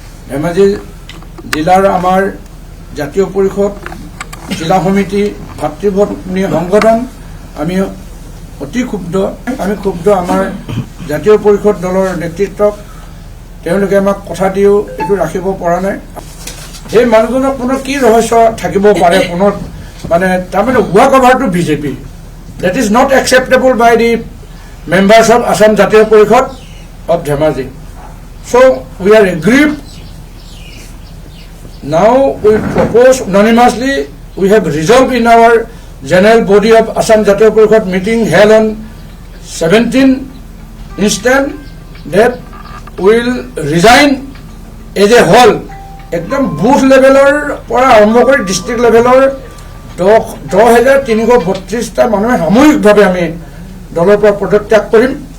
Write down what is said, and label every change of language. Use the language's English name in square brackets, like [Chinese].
[Assamese] ধেমাজি জিলাৰ আমাৰ জাতীয় পৰিষদ, জিলা সমিতি, ভাতৃভগ্নী সংগঠন আমি অতি ক্ষুব্ধ। আমি ক্ষুব্ধ আমাৰ জাতীয় পৰিষদ দলৰ নেতৃত্বক। তেওঁলোকে আমাক কথা দিও এইটো ৰাখিব পৰা নাই। এই মানুহজনৰ কোনো কি ৰহস্য থাকিব পাৰে পুনৰ মানে তাৰমানে walk over two BJP. [English] That is not acceptable by the members of Assam Jatiya Pariষদ of Dhemaji. So we are aggrieved. Now we propose unanimously, we have resolved in our general body of Assam Jatiya Pariষদ meeting held on 17 instant that we will resign as a whole. [Assamese] একদম booth লেভেলৰ পৰা আৰম্ভ কৰি district লেভেলৰ 10,332টা মানুহে সামূহিকভাৱে আমি দলৰ পৰা পদত্যাগ কৰিম।